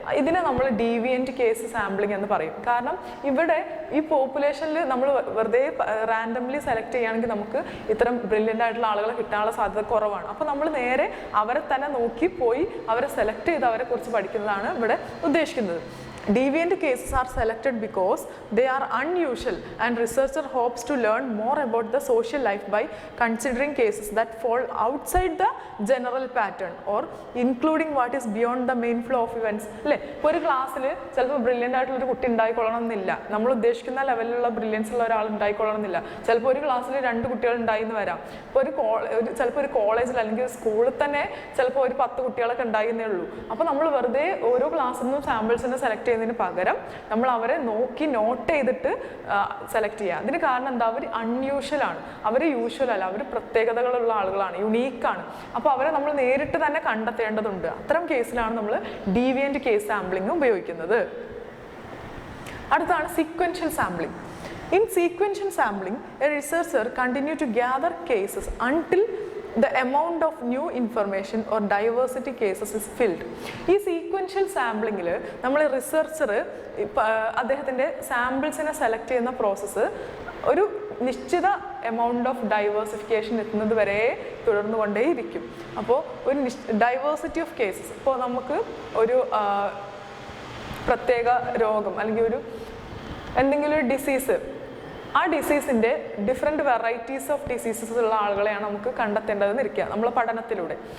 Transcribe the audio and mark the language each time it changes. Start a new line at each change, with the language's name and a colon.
Malayalam: ഇതിനെ നമ്മൾ deviant case sampling എന്ന് പറയും. കാരണം ഇവിടെ ഈ പോപ്പുലേഷനിൽ നമ്മൾ വെറുതെ റാൻഡംലി സെലക്ട് ചെയ്യുകയാണെങ്കിൽ നമുക്ക് ഇത്തരം ബ്രില്യൻ്റ് ആയിട്ടുള്ള ആളുകളെ കിട്ടാനുള്ള സാധ്യത കുറവാണ്. അപ്പോൾ നമ്മൾ നേരെ അവരെ തന്നെ നോക്കി പോയി അവരെ സെലക്ട് ചെയ്ത് അവരെ കുറിച്ച് പഠിക്കുന്നതാണ് ഇവിടെ ഉദ്ദേശിക്കുന്നത്.
English: Deviant cases are selected because they are unusual and researcher hopes to learn more about the social life by considering cases that fall outside the general pattern or including what is beyond the main flow of events.
Malayalam: അല്ലേ, ഇപ്പോൾ ഒരു ക്ലാസ്സിൽ ചിലപ്പോൾ brilliant ആയിട്ടുള്ളൊരു കുട്ടി ഉണ്ടായിക്കൊള്ളണം എന്നില്ല, നമ്മൾ ഉദ്ദേശിക്കുന്ന ലെവലിലുള്ള ബ്രില്യൻസ് ഉള്ള ഒരാൾ ഉണ്ടായിക്കൊള്ളണം എന്നില്ല. ചിലപ്പോൾ ഒരു ക്ലാസ്സിൽ 2 കുട്ടികൾ ഉണ്ടായി എന്ന് വരാം. ഇപ്പോൾ ചിലപ്പോൾ ഒരു കോളേജിൽ അല്ലെങ്കിൽ ഒരു സ്കൂളിൽ തന്നെ ചിലപ്പോൾ ഒരു 10 കുട്ടികളൊക്കെ ഉണ്ടായിരുന്നേ ഉള്ളൂ. അപ്പോൾ നമ്മൾ വെറുതെ ഓരോ ക്ലാസ്സിൽ നിന്നും സാമ്പിൾസിനെ സെലക്ട് ചെയ്യുന്നതിന് പകരം നമ്മൾ അവരെ നോക്കി നോട്ട് ചെയ്തിട്ട് സെലക്ട് ചെയ്യുക. അതിന് കാരണം എന്താ? അവർ അൺയൂഷ്വൽ ആണ്, അവർ യൂഷ്വൽ അല്ല, അവർ പ്രത്യേകതകളുള്ള ആളുകളാണ്, യുണീക്കാണ്. അപ്പോൾ അവരെ നമ്മൾ നേരിട്ട് തന്നെ കണ്ടെത്തേണ്ടതുണ്ട്. അത്തരം കേസിലാണ് നമ്മൾ ഡീവിയന്റ് കേസ് സാമ്പിളിംഗ് ഉപയോഗിക്കുന്നത്. അടുത്താണ് sequential sampling.
English: In sequential sampling, a researcher continues to gather cases until the amount of new information or diversity cases is filled.
Malayalam: ഈ സീക്വൻഷ്യൽ സാമ്പിളിങ്ങിൽ നമ്മൾ റിസർച്ചർ അദ്ദേഹത്തിൻ്റെ സാമ്പിൾസിനെ സെലക്ട് ചെയ്യുന്ന പ്രോസസ്സ് ഒരു നിശ്ചിത എമൗണ്ട് ഓഫ് ഡൈവേഴ്സിഫിക്കേഷൻ എത്തുന്നത് വരെ തുടർന്നു കൊണ്ടേയിരിക്കും. അപ്പോൾ ഒരു ഡൈവേഴ്സിറ്റി ഓഫ് കേസസ്, ഇപ്പോൾ നമുക്ക് ഒരു പ്രത്യേക രോഗം അല്ലെങ്കിൽ എന്തെങ്കിലും ഒരു ഡിസീസ്, ആ ഡിസീസിൻ്റെ ഡിഫറെൻറ്റ് വെറൈറ്റീസ് ഓഫ് ഡിസീസസ് ഉള്ള ആളുകളെയാണ് നമുക്ക് കണ്ടെത്തേണ്ടതെന്ന് ഇരിക്കുക നമ്മളെ പഠനത്തിലൂടെ.